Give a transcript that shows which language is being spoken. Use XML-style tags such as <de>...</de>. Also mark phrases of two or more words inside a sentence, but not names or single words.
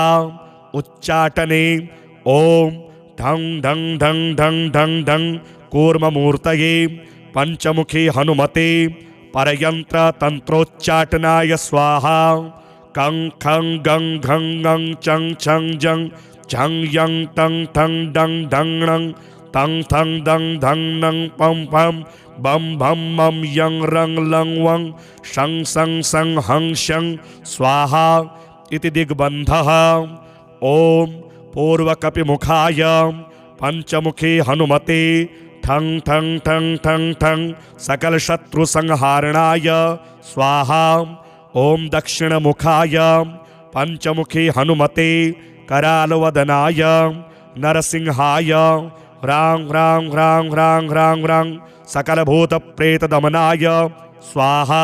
<sa>उच्चाटने ओम ढंग ढंग ढंग ढंग ढंग ढंग कूर्ममूर्तये पंचमुखी हनुमते परयंत्र तंत्रोच्चाटनाय स्वाहा। कं खं गं घं गं चं छं जं झं यं तं ठं डं ढं णं तं थं दं धं नं पं पं बं भं मं यं रं लं वं शं सं सं हं शं स्वाहा इति दिग्बन्धः। ओम पूर्वकपिमुखाय पंचमुखी हनुमते ठं ठं ठं ठं ठं सकल शत्रु संहारणाय स्वाहा। ओम दक्षिणमुखाय पंचमुखी हनुमते करालवदनाय नरसिंहाय ह्रां ह्रां ह्रां ह्रां ह्रां ह्रां सकलभूत प्रेत दमनाय स्वाहा।</sa>